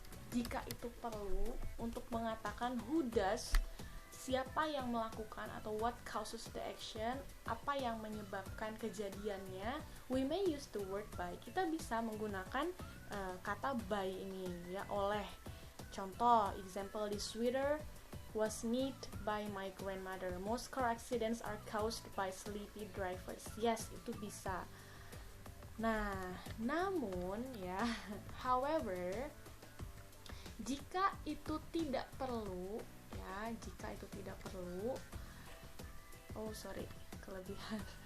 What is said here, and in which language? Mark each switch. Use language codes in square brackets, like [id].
[id] Jika itu perlu untuk mengatakan [en] who does, [id] siapa yang melakukan atau [en] what causes the action, [id] apa yang menyebabkan kejadiannya, [en] we may use the word by. [id] Kita bisa menggunakan kata by ini ya, oleh. [en] Contoh, example, this sweater was knit by my grandmother. Most car accidents are caused by sleepy drivers. [id] Yes, itu bisa. Nah, namun ya, however, jika itu tidak perlu, jika itu tidak perlu, kelebihan.